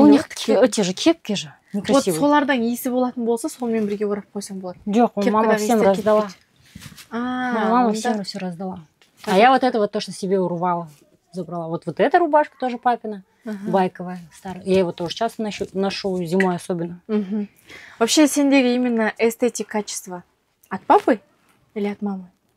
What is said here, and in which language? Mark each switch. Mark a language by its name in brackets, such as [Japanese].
[Russian] У них те же кепки же, некрасивые. [Kazakh] Вот солардан иісі болатын болса, сонымен бірге орап қойсаң болады. [Russian] Жоқ, мама всем раздала. Мама всем все раздала. А я вот это вот то, что себе урвала, забрала. Вот эта рубашка тоже папина. Байковая, старая. Я его тоже часто ношу зимой особенно. Вообще, [Kazakh] сендегі [Russian] именно эстетик качества от папы или от мамы?